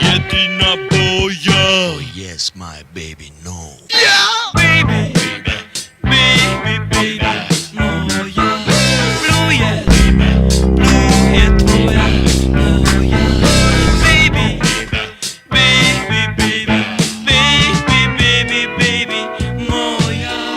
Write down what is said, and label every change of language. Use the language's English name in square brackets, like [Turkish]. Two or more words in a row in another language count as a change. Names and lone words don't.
[Croatian] jedina boja. [English] Oh yes, my baby, no. Yeah! Baby, baby, baby, [Croatian] moja. Blue je tvoja, moja. [English] Baby, baby, baby, baby, baby, baby, [Croatian] moja.